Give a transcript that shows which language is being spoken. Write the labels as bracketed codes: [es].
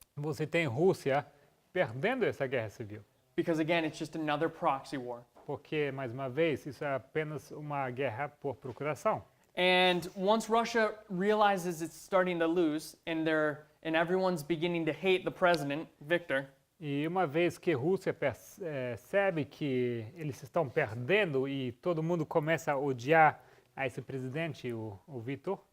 [pt] você tem Rússia perdendo essa guerra civil. [en] Because again, it's just another proxy war. [pt] Porque, mais uma vez, isso é apenas uma guerra por procuração. [en] And once Russia realizes it's starting to lose and everyone's beginning to hate the president, Victor, [pt] E uma vez que a Rússia percebe que eles estão perdendo e todo mundo começa a odiar a esse presidente, o Vitor,